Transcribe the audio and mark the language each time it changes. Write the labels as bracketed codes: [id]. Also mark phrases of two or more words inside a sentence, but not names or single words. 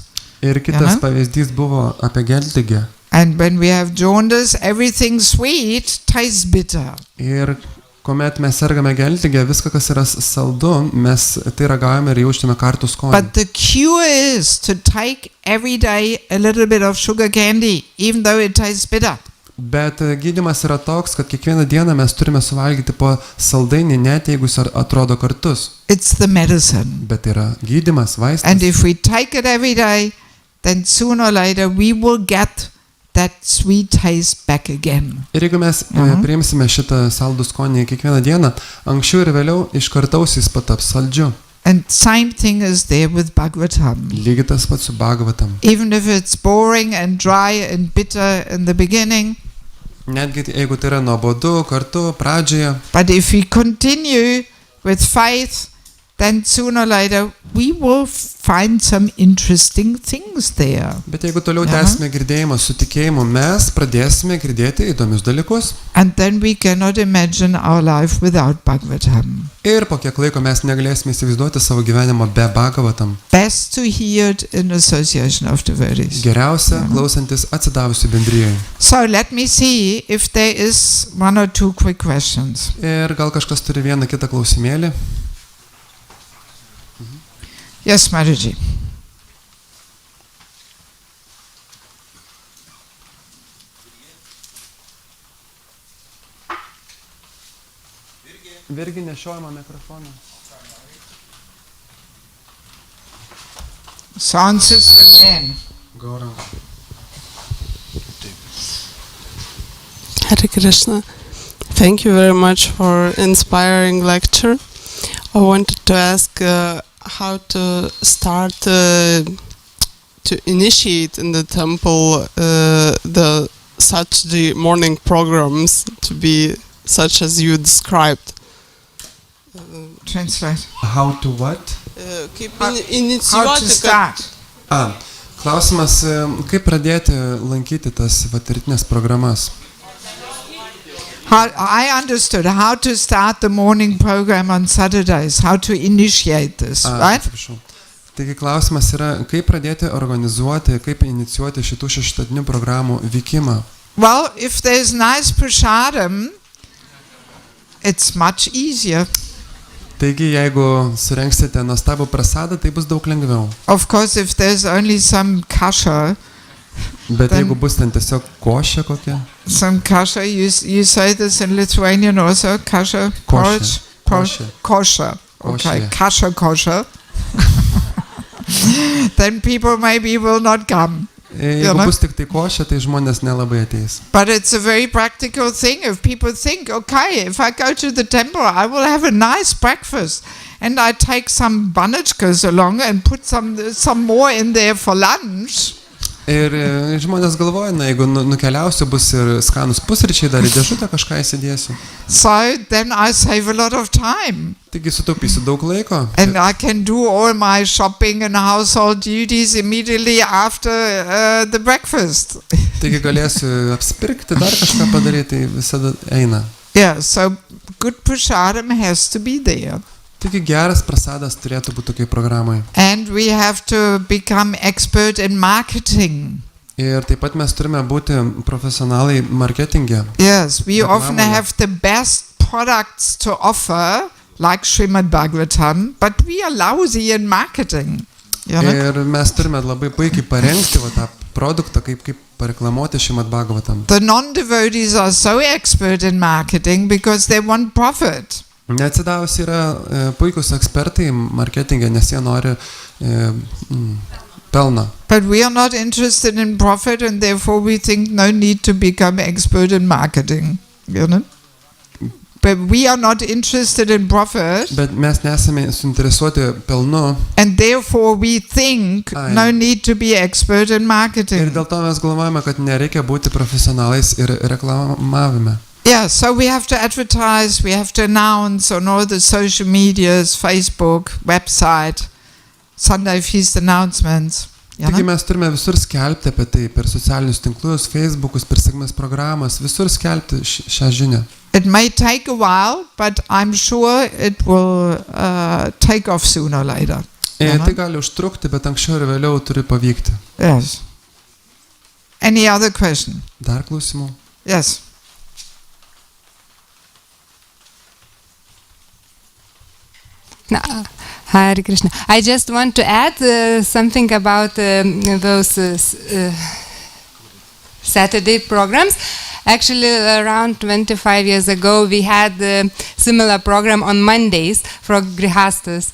[lt] Ir kitas pavyzdys buvo apie geltigę. [en] And when we have jaundice, everything sweet tastes bitter. [lt] Ir kuomet mes sergame geltigę, viską, kas yra saldu, mes tai ragaujame ir jaučiame kartų skonį. [en] But the cure is to take every day a little bit of sugar candy, even though it tastes bitter. [lt] Bet gydymas yra toks, kad kiekvieną dieną mes turime suvalgyti po saldainį, net jeigu jis atrodo kartus. [en] It's the medicine. [lt] Bet yra gydymas, vaistas. [en] And if we take it every day, then sooner or later we will get that sweet taste back again. [lt] Ir jeigu mes priimsime šitą saldų skonį kiekvieną dieną, anksčiau ir vėliau iš kartaus jis pataps saldžiu. [en] And same thing is there with Bhagavatam. [lt] Lygiai tas pats su Bhagavatam. [en] Even if it's boring and dry and bitter in the beginning, [lt] Netgi jeigu tai yra nuobodu kartu pradžioje, [en] but if we continue with faith, then sooner or later we will find some interesting things there. [lt] bet jeigu toliau tęsime girdėjimą su tikėjimu, mes pradėsime girdėti įdomius dalykus. [en] And then we cannot imagine our life without Bhagavatam. [lt] Ir po kiek laiko mes negalėsime įsivaizduoti savo gyvenimo be Bhagavatam. [en] Best to hear it in association of devotees. [lt] Geriausia klausantis atsidavusių bendrijoje. [en] So let me see if there is one or two quick questions. [lt] Ir gal kažkas turi vieną kitą klausimėlį? [en] Yes, Matadži. [lt] Virgi nešiojama mikrofoną. [en] Sound system man. Gaurang. Hare Krishna. Thank you very much for inspiring lecture. I wanted to ask how to start to initiate in the temple the morning programs to be such as you described. Translate. How to what? How to start. [lt] Klausimas, kaip pradėti lankyti tas rytinės programas? [en] I understood how to start the morning program on Saturdays, how to initiate this, right? [lt] Atsiprašau. Taigi klausimas yra, kaip pradėti organizuoti, kaip inicijuoti šitų šeštadienių programų vykimą. [en] Well, if there's nice prasadam, it's much easier. [lt] Taigi, jeigu surengsite nuostabų prasadą, tai bus daug lengviau. [en] Of course, if there's only some kasha, [lt] Bet jeigu bus ten tiesiog košė kokia? [en] some kasha, you say this in Lithuanian also, kasha, porridge, kosher. Okay, Kosher. kosher. Then people maybe will not come. [lt] Jeigu bus tik tai košė, tai žmonės nelabai ateis. [en] But it's a very practical thing. If people think, okay, if I go to the temple, I will have a nice breakfast, and I take some banachkas along and put some more in there for lunch. [lt] Ir žmonės galvoja, jeigu nukeliausiu, bus ir skanus pusryčiai, dar į dėžutę kažką įsidėsiu. [en] So then I save a lot of time. [lt] Taigi sutaupysiu daug laiko. [en] And I can do all my shopping and household duties immediately after the breakfast. [lt] Taigi galėsiu apsipirkti, dar kažką padaryti, tai visada eina. [en] Yeah, so good prasadam has to be there. [lt] Taigi geras prasadas turėtų būti tokiai programai. [en] And we have to become expert in marketing. [lt] Ir taip pat mes turime būti profesionalai marketinge. [en] Yes, we often [lt] Reklamoje. [en] have the best products to offer, like Šrimad Bhagavatam, but we are lousy in marketing. You know? [lt] Ir mes turime labai puikiai parengti tą produktą, kaip pareklamuoti Šrimad Bhagavatam. [en] The non-devotees are so expert in marketing because they want profit. [lt] Neatsidavusi yra puikus ekspertai marketinge, nes jie nori pelną. [en] But we are not interested in profit, and therefore we think no need to become expert in marketing. You know? But we are not interested in profit, [lt] Bet mes nesame suinteresuoti pelnu [en] and therefore we think no need to be expert in [lt] ir [en] marketing. [lt] dėl to mes galvojame, kad nereikia būti profesionalais ir reklamavime. [en] Yeah, so we have to advertise, we have to announce on all the social medias, Facebook, website, Sunday feast announcements. You [lt] Taigi [en] know? [lt] mes turime visur skelbti apie tai per socialinius tinklus, Facebookus, per sėkmės programas, visur skelbti šią žinią. [en] It may take a while, but I'm sure it will take off sooner or later. [lt] Tai gali užtrukti, bet anksčiau ir vėliau turi pavykti. [en] Yes. Any other question? [lt] Dar klausimų? [en] Yes. No, Hare Krishna. I just want to add something about those Saturday programs. Actually, around 25 years ago, we had a similar program on Mondays for Grihastas.